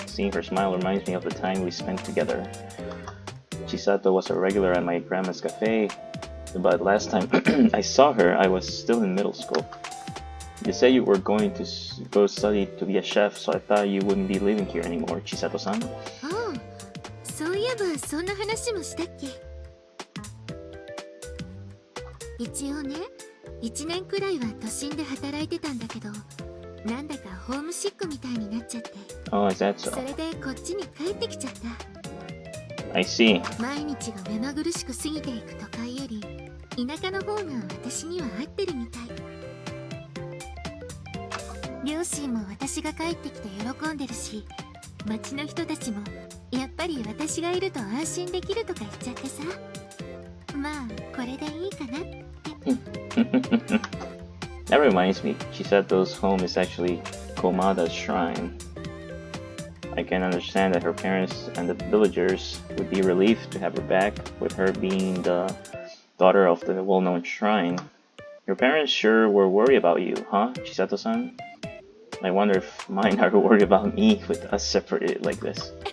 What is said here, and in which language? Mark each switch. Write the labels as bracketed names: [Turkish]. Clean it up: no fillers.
[English] Seeing her smile reminds me of the time we spent together. Chisato was a regular at my grandma's cafe, but last time I saw her, I was still in middle school. You said you were going to go study to be a chef, so I thought you wouldn't be living here anymore, Chisato-san. [Japanese] Oh, そういえばそんな話もしたっけ？一応ね、1年くらいは都心で働いてたんだけど、なんだかホームシックみたいになっちゃって。 [English] Oh, is that so? [Japanese] それでこっちに帰ってきちゃった。 [English] I see. [Japanese] 毎日が目まぐるしく過ぎていく都会より、田舎の方が私には合ってるみたい。両親も私が帰ってきて喜んでるし、町の人たちもやっぱり私がいると安心できるとか言っちゃってさ。まあこれでいいかなって。 [English] That reminds me, Chisato's home is actually Komada's shrine. I can understand that her parents and the villagers would be relieved to have her back, with her being the daughter of the well-known shrine. Your parents sure were worried about you, huh, Chisato-san? I wonder if mine are worried about me with us separated like this.